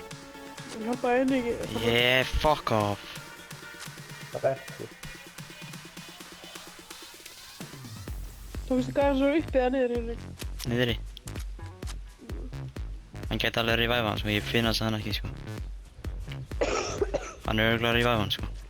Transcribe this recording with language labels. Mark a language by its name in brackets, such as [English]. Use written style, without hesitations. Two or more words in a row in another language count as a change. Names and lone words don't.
[Icelandic] Ég hjálpaði henni ekki. [English] Yeah, fuck off. [Icelandic] Það er ekki. Tókstu gæðan svo upp eða niður Henrik? Niðri. Hann gæti alveg revive hann sko, ég finnast hann ekki sko. Hann er örugglega að revive hann sko.